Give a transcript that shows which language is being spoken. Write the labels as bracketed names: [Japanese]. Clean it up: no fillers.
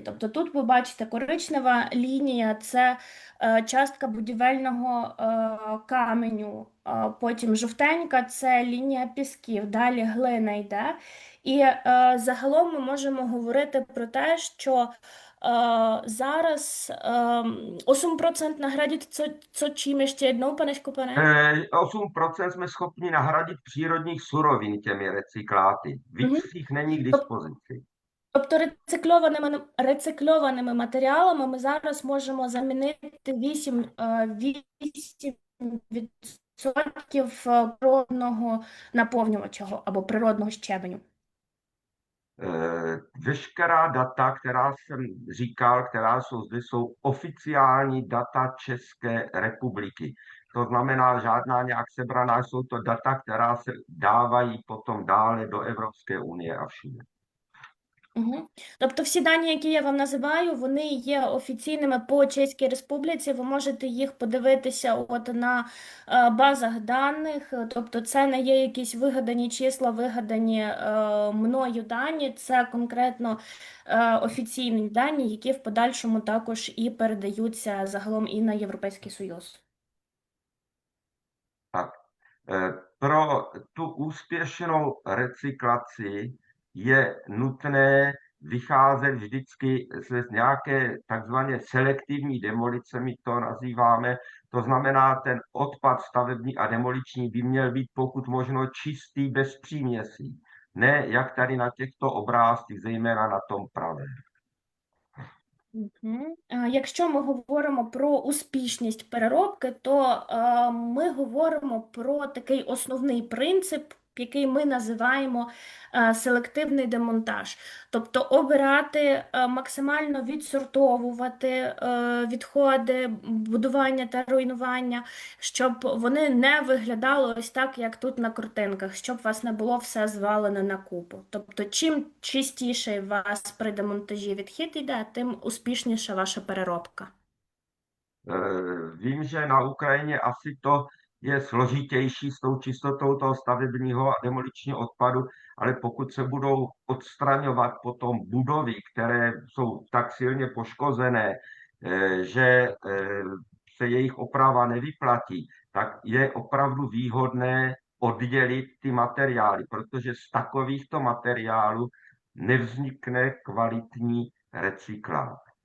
[Ukrainian] Тобто тут ви бачите коричнева лінія – це частка будівельного каменю, потім жовтенька – це лінія пісків, далі глина йде. І загалом ми можемо говорити про те, що зараз 8% [Czech] nahradit, co čím ještě jednou, pane Škopane? 8% jsme schopni nahradit přírodních surovin těmi recykláty. Víc jich není k dispozici. [Ukrainian] Тобто рецикльованими матеріалами ми зараз можемо замінити 8% природного наповнювача або природного щебеню. [Czech] Veškerá data, která jsem říkal, která jsou zde, jsou oficiální data České republiky. To znamená, žádná nějak sebraná, jsou to data, která se dávají potom dále do Evropské unie a všude. Угу. [Ukrainian] Тобто всі дані, які я вам називаю, вони є офіційними по Чеській Республіці, ви можете їх подивитися на базах даних, тобто це не є якісь вигадані числа, вигадані мною дані, це конкретно офіційні дані, які в подальшому також і передаються загалом і на Європейський Союз. [Czech] Tak, pro tu úspěšnou recyklaci je nutné vycházet vždycky z nějaké takzvané selektivní demolice, my to nazýváme. To znamená, ten odpad stavební a demoliční by měl být pokud možno čistý, bez příměsí. Ne, jak tady na těchto obrázcích, zejména na tom pravém. Мгм. [Ukrainian] Якщо ми говоримо про успішність переробки, то ми говоримо про такий основний принцип, який ми називаємо селективний демонтаж. Тобто обирати, максимально відсортовувати відходи, будування та руйнування, щоб вони не виглядали ось так, як тут на картинках, щоб у вас не було все звалене на купу. Тобто, чим чистіше у вас при демонтажі відхід йде, тим успішніша ваша переробка. [Czech] Vím, že na Ukrajině asi to je složitější s tou čistotou toho stavebního a demoličního odpadu, ale pokud se budou odstraňovat potom budovy, které jsou tak silně poškozené, že se jejich oprava nevyplatí, tak je opravdu výhodné oddělit ty materiály, protože z takovýchto materiálů nevznikne kvalitní recyklát.